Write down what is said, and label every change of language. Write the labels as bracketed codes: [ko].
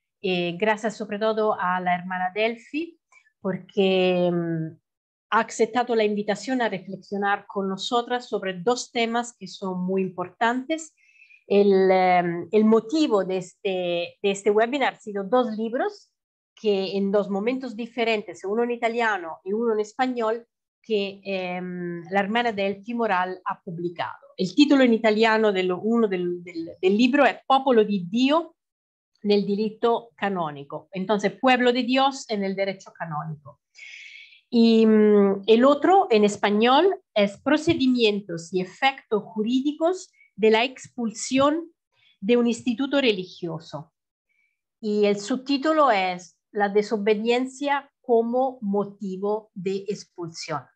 [es] Gracias sobre todo a la hermana Delphi, porque ha aceptado la invitación a reflexionar con nosotras sobre dos temas que son muy importantes. El motivo de este webinar han sido dos libros que en dos momentos diferentes, uno en italiano y uno en español, que la hermana Delphi Moral ha pubblicado. [it] Il titolo in italiano del libro è Popolo di Dio nel diritto canónico. [es] Entonces, Pueblo de Dios en el derecho canónico. Y el otro en español es Procedimientos y efectos jurídicos de la expulsión de un instituto religioso. Y el subtítulo es La desobediencia como motivo de expulsión.